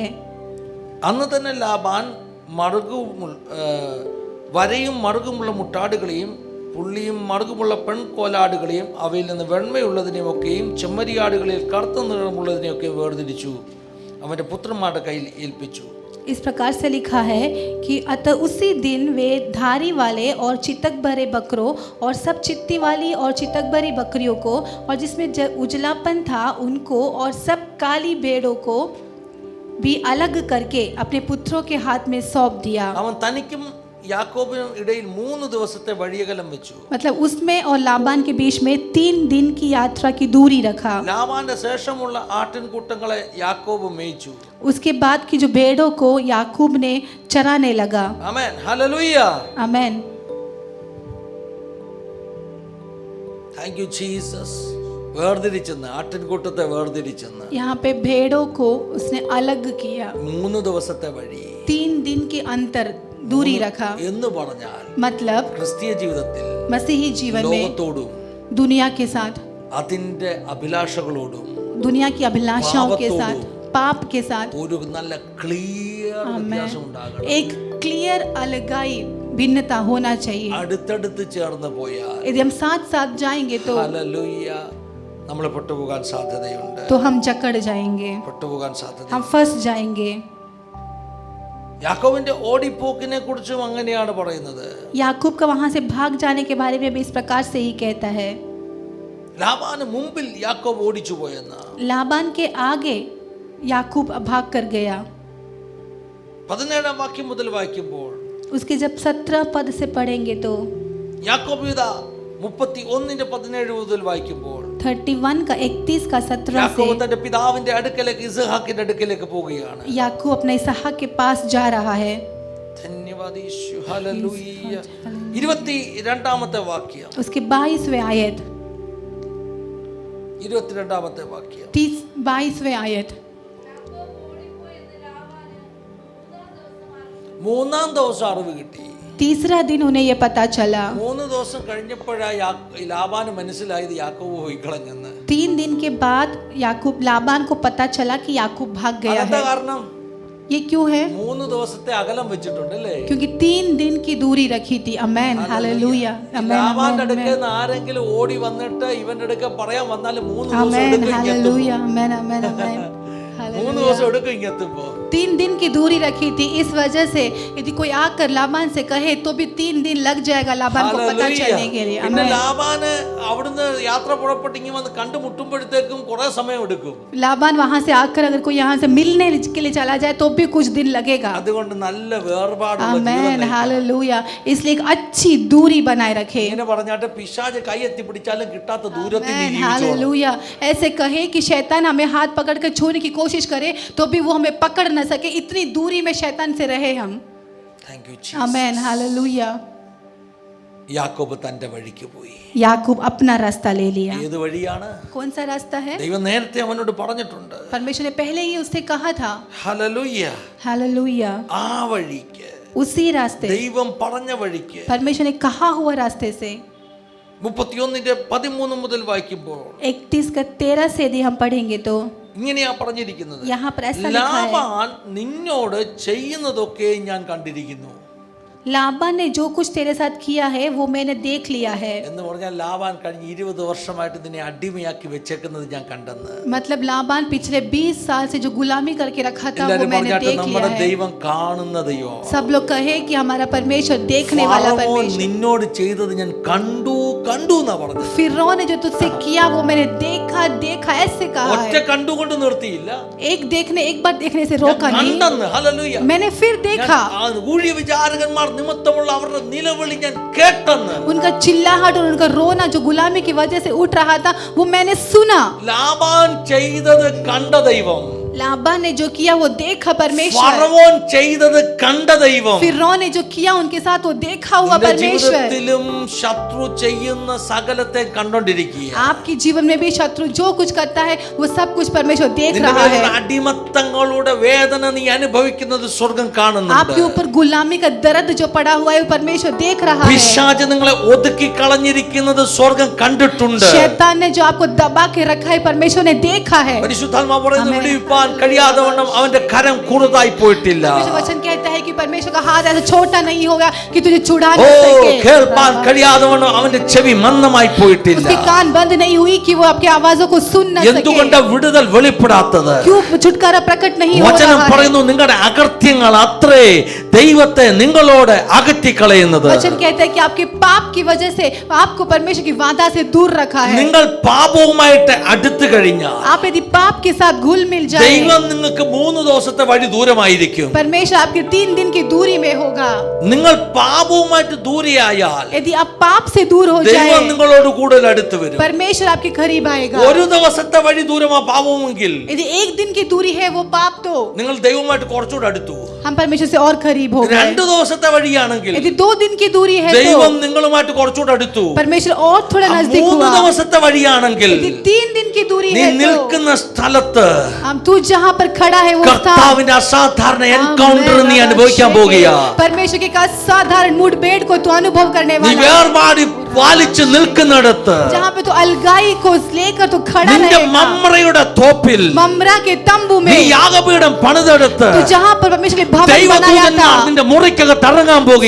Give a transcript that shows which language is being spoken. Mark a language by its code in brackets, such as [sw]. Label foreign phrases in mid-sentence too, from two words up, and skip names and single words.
[ml] അന്ന് തന്നെ ലാബാൻ വരയും മറുകുമുള്ള മുട്ടാടുകളെയും പുള്ളിയും മറുകുമുള്ള പെൺകോലാടുകളെയും അവയിൽ നിന്ന് വെണ്മയുള്ളതിനെയും ഒക്കെയും ചെമ്മരിയാടുകളിൽ കറുത്ത നിറമുള്ളതിനെയൊക്കെ വേർതിരിച്ചു അവന്റെ പുത്രന്മാരുടെ കയ്യിൽ ഏൽപ്പിച്ചു. [hi] इस प्रकार से लिखा है कि अतः उसी दिन वे धारी वाले और चितक भरे बकरों और सब चित्ती वाली और चितक भरी बकरियों को और जिसमें उजलापन था उनको और सब काली भेड़ों को भी अलग करके अपने पुत्रों के हाथ में सौंप दिया। [ml] അവൻ തനിക്കും യാക്കോബിനും ഇടയിൽ 3 ദിവസത്തെ വഴിയകലം വെച്ചു. [hi] मतलब उसमें और लाबान के बीच में 3 दिन की यात्रा की दूरी रखा। [ml] ലാബാന്റെ ശേഷമുള്ള ആട്ടിൻകൂട്ടങ്ങളെ യാക്കോബ് മേയിച്ചു. [hi] उसके बाद की जो भेड़ों को याकूब ने चराने लगा। [ml] ആമേൻ. ഹല്ലേലൂയ. [hi] आमेन। [en] Thank you Jesus. [ml] വേർതിരിച്ചെന്ന്, ആട്ടിൻകൂട്ടത്തെ വേർതിരിച്ചെന്ന്. [hi] यहाँ पे भेड़ों को उसने अलग किया। [ml] 3 ദിവസത്തെ വഴി, [hi] 3 दिन के अंतर दूरी रखा। [ml] എന്ന് പറഞ്ഞാൽ [hi] मतलब [ml] ക്രിസ്തീയ ജീവിതത്തിൽ [hi] मसीही जीवन में [ml] ലോകത്തോടും [hi] दुनिया के साथ, [ml] അതിന്റെ അഭിലാഷകളോടും [hi] दुनिया की अभिलाषाओं के साथ, पाप के साथ [ml] ഒരു നല്ല ക്ലിയർ വ്യത്യാസം ഉണ്ടാകണം. [hi] एक क्लियर अलगाई, भिन्नता होना चाहिए। [ml] അടുത്തടുത്ത് ചേർന്ന് പോയാൽ [hi] यदि हम साथ साथ जाएंगे तो [ml] ഹല്ലേലൂയ, നമ്മൾ പെട്ടുപോകാൻ സാധ്യതയുണ്ട്. [hi] तो हम जकड़ जाएंगे, [ml] പെട്ടുപോകാൻ സാധ്യത. [hi] हम फंस जाएंगे। [ml] യാക്കോബിന്റെ ഓടിപ്പോക്കിനെ കുറിച്ചും അങ്ങനെയാണ് പറയുന്നത്. [hi] याकूब का वहां से भाग जाने के बारे में भी इस प्रकार से ही कहता है। [ml] ലാബാന് മുമ്പിൽ യാക്കോബ് ഓടിച്ചു പോയെന്ന്. [hi] लाबान के आगे याकूब भाग कर गया। [ml] 17 വാക്യം മുതൽ വായിക്കുമ്പോൾ [hi] उसके जब 17 पद से पढ़ेंगे तो [ml] യാക്കോബ് ഇതാ 31:17 മുതൽ വായിക്കുമ്പോൾ [hi] 31 का 31 का 17 [ml] യാക്കോബ് [hi] से [ml] തന്റെ പിതാവിന്റെ അടുക്കലേക്ക്, ഇസ്ഹാക്കിന്റെ അടുക്കലേക്ക് പോവുകയാണ്. [hi] याकूब अपने इसहाक के पास जा रहा है। [ml] ധന്യവാദ യേശു. ഹല്ലേലൂയ. 22 വാക്യം, [hi] उसके 22वें आयत, [ml] 22 വാക്യം. [hi] 22वें आयत, [ml] 3-ാം ദിവസം അറിവ് കിട്ടി. [hi] तीसरा दिन उन्हें ये पता चला। [ml] 3 ദിവസം കഴിഞ്ഞപ്പോഴാ ലാബാന് മനസ്സിലായത് യാക്കോബ് പോയി കളഞ്ഞെന്ന്. [hi] 3 दिन के बाद याकूब, लाबान को पता चला कि याकूब भाग गया [ml] അതെന്താ [hi] है। [ml] കാരണം? [hi] ये क्यों है? [ml] 3 ദിവസത്തെ അകലം വെച്ചിട്ടുണ്ട് അല്ലേ? [hi] क्योंकि 3 दिन की दूरी रखी थी। अमेन, हालेलूया, [ml] ലാബാന്റെ [hi] अमेन, [ml] അടുക്കൽ നിന്ന് ആരെങ്കിലും ഓടി വന്നിട്ട് ഇവന്റെ അടുക്ക പറയാൻ വന്നാൽ 3 ദിവസം [hi] अमेन, [ml] എടുക്കും ഇങ്ങെത്തുമ്പോ. [hi] हालेलूया, अमेन, अमेन, अमेन, [ml] 3 ദിവസം എടുക്കും ഇങ്ങെത്തുമ്പോ. [hi] 3 दिन की दूरी रखी थी। इस वजह से यदि कोई आकर लाबान से कहे तो भी 3 दिन लग जाएगा लाबान को पता चलने के लिए। [ml] പിന്നെ [hi] अमेन। [ml] ലാബാന് അവിടുന്ന് യാത്ര പുറപ്പെട്ട് ഇങ്ങനെ വന്ന് കണ്ടുമുട്ടുമ്പോഴത്തേക്കും കുറെ സമയം എടുക്കും. [hi] लाबान वहां से आकर अगर कोई यहाँ से मिलने के लिए चला जाए तो भी कुछ दिन लगेगा। [ml] അതുകൊണ്ട് നല്ല വേർപാടുള്ള [hi] आमेन, [ml] ജീവിതം. [hi] हालेलुया। इसलिए एक अच्छी दूरी बनाए रखे। [ml] ഇങ്ങനെ പറഞ്ഞാട്ട് പിശാച് കൈ എത്തി പിടിച്ചാലും കിട്ടാത്ത ദൂരത്തിൽ നീ [hi] आमेन, [ml] ജീവിച്ചോളാം. [hi] हालेलुया। ऐसे कहे कि शैतान हमें हाथ पकड़ कर छूने की कोशिश करे तो भी वो हमें पकड़ न सके, इतनी दूरी में शैतान से रहे हम। [en] Thank you [hi] आमेन, हालेलुया। [ml] യാക്കോബ് തന്റെ വഴിക്ക് പോയി. [hi] याकूब अपना रास्ता ले लिया। [ml] ഏത് വഴിയാണ്? [hi] कौन सा रास्ता है? [ml] ദൈവം നേരത്തെ അവനോട് പറഞ്ഞിട്ടുണ്ട്. [hi] परमेश्वर ने पहले ही उससे कहा था। [ml] ഹല്ലേലൂയ. [hi] हालेलुया। [ml] ആ വഴിക്ക്, [hi] उसी रास्ते, [ml] ദൈവം പറഞ്ഞ വഴിക്ക്, [hi] परमेश्वर ने कहा हुआ रास्ते से [ml] 31:13 മുതൽ വായിക്കുമ്പോൾ [hi] 31:13 से यदि हम पढ़ेंगे तो [ml] ഇങ്ങനെയാ പറഞ്ഞിരിക്കുന്നത്. [hi] यहाँ पर ऐसा लिखा है, [ml] ലാബാൻ നിന്നോട് ചെയ്യുന്നതൊക്കെ ഞാൻ കണ്ടിരിക്കുന്നു. [hi] लाबान ने जो कुछ तेरे साथ किया है वो मैंने देख लिया है। [ml] എന്ന് പറഞ്ഞാൽ ലാബാൻ കഴിഞ്ഞ 20 വർഷമായിട്ട് നിന്നെ അടിമയാക്കി വെച്ചേക്കുന്നത് ഞാൻ കണ്ടെന്ന്. [hi] मतलब लाबान पिछले 20 साल से जो गुलामी करके रखा था वो [ml] എല്ലാവരും [hi] मैंने [ml] പറഞ്ഞാട്ട് [hi] देख लिया [ml] നമ്മുടെ [hi] है। [ml] ദൈവം കാണുന്നതയോ. [hi] सब लोग कहे कि हमारा परमेश्वर देखने वाला [ml] ഫറവോൻ [hi] परमेश्वर। [ml] നിന്നോട് ചെയ്തത് ഞാൻ കണ്ടു എന്നാ പറഞ്ഞത്. [hi] फिरौन ने जो तुझसे किया वो मैंने देखा ऐसे कहा [ml] ഒറ്റ [hi] है। [ml] കണ്ടുകൊണ്ട് നിർത്തിയില്ല, [hi] एक बार देखने से रोका नहीं, [ml] കണ്ടെന്ന്. ഹല്ലേലൂയ. [hi] मैंने फिर देखा। [ml] ഊഴിയ വിചാരകന്മാർ നിമിത്തമുള്ള അവരുടെ നിലവിളി ഞാൻ കേട്ടെന്ന്. [hi] उनका चिल्लाहट और उनका रोना जो गुलामी की वजह से उठ रहा था वो मैंने सुना। [ml] ലാബാൻ ചെയ്തത് കണ്ട ദൈവം, [hi] लाबान ने जो किया वो देखा परमेश्वर। [ml] ഫറവോൻ ചെയ്തത് കണ്ട ദൈവം. [hi] फिरौन ने जो किया उनके साथ वो देखा हुआ [ml] നിന്റെ [hi] परमेश्वर। [ml] ജീവിതത്തിലും ശത്രു ചെയ്യുന്ന സകലത്തെ കണ്ടോണ്ടിരിക്കുക. [hi] आपके जीवन में भी शत्रु जो कुछ करता है वो सब कुछ परमेश्वर देख [ml] നിന്റെ [hi] रहा है। [ml] മേലുള്ള അടിമത്തങ്ങളുടെ വേദന നീ അനുഭവിക്കുന്നത് സ്വർഗ്ഗം കാണുന്നുണ്ട്. [hi] आपके ऊपर गुलामी का दर्द जो पड़ा हुआ है वो परमेश्वर देख रहा है। [ml] പിശാച് നിങ്ങളെ ഒതുക്കി കളഞ്ഞിരിക്കുന്നത് സ്വർഗ്ഗം കണ്ടിട്ടുണ്ട്. [hi] शैतान ने जो आपको दबा के रखा है परमेश्वर ने देखा है। [ml] പരിശുദ്ധാത്മാവ് പറയുന്നു, വിടുവിപ്പാൻ കഴിയാതെ വണ്ണം അവന്റെ കരം കുറുതായി പോയിട്ടില്ല. [hi] परमेश्वर वचन कहता है कि परमेश्वर का हाथ ऐसा छोटा नहीं होगा कि तुझे छुड़ा [ml] ഓ, [hi] न सके। [ml] കേൾപ്പാൻ കഴിയാതെ വണ്ണം അവന്റെ ചെവി മന്ദമായി പോയിട്ടില്ല. [hi] उसके कान बंद नहीं हुई कि वो आपकी आवाजों को सुन न सके। [ml] എന്തുകൊണ്ട് വിടുതൽ വെളിപ്പെടാത്തത്? [hi] क्यों छुटकारा प्रकट नहीं हो [ml] വചനം [hi] रहा है? [ml] പറയുന്നു, നിങ്ങളുടെ അകൃത്യങ്ങൾ അത്രേ ദൈവത്തെ നിങ്ങളോട് അകറ്റിക്കളയുന്നത്. [hi] वचन कहता है कि आपके पाप की वजह से आपको परमेश्वर की वादा से दूर रखा है। [ml] നിങ്ങൾ പാപവുമായിട്ട് അടുത്തു കഴിഞ്ഞാൽ [hi] आप यदि पाप के साथ घुल मिल जाए, [ml] ദൈവം നിങ്ങൾക്ക് 3 ദിവസത്തെ വഴി ദൂരമായിരിക്കും. [hi] परमेश्वर आपके 3 दिन की दूरी में होगा। [ml] നിങ്ങൾ പാപവുമായിട്ട് ദൂരെയായാൽ [hi] यदि आप पाप से दूर हो [ml] ദൈവം [hi] जाए, [ml] നിങ്ങളോട് കൂടുതൽ അടുത്ത് വരും. [hi] परमेश्वर आपके करीब आएगा। [ml] ഒരു ദിവസത്തെ വഴി ദൂരമാ പാപമെങ്കിൽ [hi] यदि एक दिन की दूरी है वो पाप, तो [ml] നിങ്ങൾ ദൈവമായിട്ട് കുറച്ചുകൂടെ അടുത്തു. [hi] हम परमेश्वर से और करीब हो गए। [ml] 2 ദിവസത്തെ വഴിയാണെങ്കിൽ [hi] यदि 2 दिन की दूरी है [ml] ദൈവം [hi] तो [ml] നിങ്ങളുമായിട്ട് കുറച്ചുകൂടെ അടുത്തു. [hi] परमेश्वर और थोड़ा नजदीक [ml] 3 [hi] हुआ। [ml] ദിവസത്തെ വഴിയാണെങ്കിൽ [hi] यदि 3 दिन की दूरी [ml] നീ [hi] है तो [ml] നിൽക്കുന്ന സ്ഥലത്ത് [hi] हम तू जहां पर खड़ा है वो स्थान, [ml] കർത്താവിന്റെ അസാധാരണ എൻകൗണ്ടർ നീ അനുഭവിക്കാൻ പോകുകയാ. [hi] परमेश्वर के असाधारण मुठभेड़ को तू अनुभव करने [ml] നീ [hi] वाला है। [ml] വേർപാടി പാലിച്ച് നിൽക്കുന്നിടത്ത് [hi] जहां पे तो अलगाई को लेकर तो खड़ा [ml] നിന്റെ [hi] रहेगा। [ml] മമ്രയുടെ തോപ്പിൽ [hi] ममरा के तंबू [ml] നീ [hi] में [ml] യാഗപീഠം പണിതെടുത്ത് [hi] तो जहां पर परमेश्वर के भवन बनाया [ml] ദൈവദൂതന്മാർ [hi] था, [ml] നിന്റെ മുറിക്കകത്ത് ഇറങ്ങാൻ പോകുകയാ.